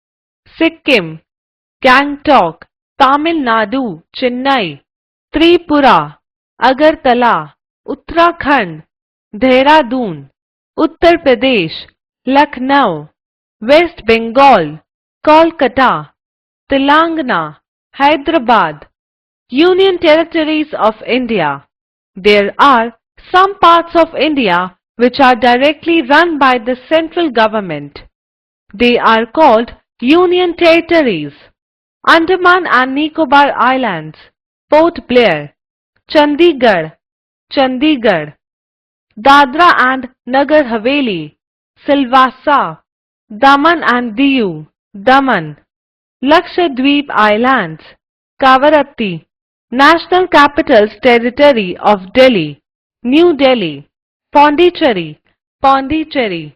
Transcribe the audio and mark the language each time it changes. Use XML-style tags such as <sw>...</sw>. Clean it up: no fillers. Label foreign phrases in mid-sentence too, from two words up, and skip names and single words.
<en>Sikkim, Gangtok, Tamil Nadu, Chennai, Tripura, Agartala, Uttarakhand, Dehradun, Uttar Pradesh, Lucknow, West Bengal, Kolkata, Telangana, Hyderabad. Union Territories of India. There are some parts of India which are directly run by the central government. They are called Union Territories. Andaman and Nicobar Islands, Port Blair, Chandigarh, Chandigarh, Dadra and Nagar Haveli, Silvassa, Daman and Diu, Daman, Lakshadweep Islands, Kavaratti, National Capital's Territory of Delhi, New Delhi, Pondicherry, Pondicherry.</en>